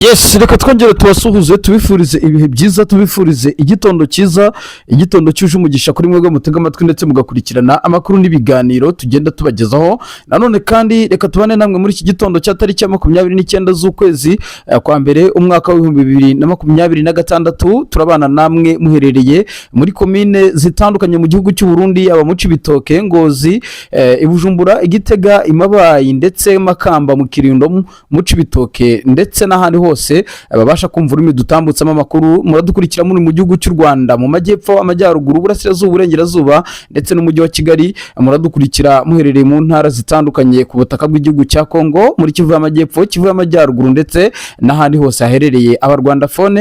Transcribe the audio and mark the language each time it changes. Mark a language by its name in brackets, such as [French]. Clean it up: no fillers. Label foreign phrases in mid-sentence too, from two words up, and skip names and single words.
[Kinyarwanda] Yes, reka twongere tubasuhuze tubifurize ibihe byiza, tubifurize igitondo cyiza, igitondo cyuje umugisha kuri mwebwe mutega amatwi ndetse mugakurikirana amakuru n'ibiganiro tugenda tubagezaho. Nanone kandi reka tubane namwe muri iki gitondo cya tariki ya 29 z'ukwezi kwa mbere umwaka wa 2026. Turabana namwe muherereye muri komine zitandukanye mu gihugu cy'u Burundi, aba mu Cibitoke, Ngozi, Ibujumbura, Igitega, Imabayi ndetse Makamba, mu Kirundo, mu Cibitoke ndetse n'ahandi hose babasha kumva ururimi dutambutsamo amakuru. Muradukurikira muri mu gihugu cy'u Rwanda, mu majyepfo, amajyaruguru, uburasirazuba, uburengerazuba ndetse n'umujyi wa Kigali. Muradukurikira muherereye mu ntara zitandukanye ku butaka bw'igihugu cya Kongo, muri Kivu y'amajyepfo, Kivu y'amajyaruguru ndetse n'ahandi hose haherereye abarwandafone.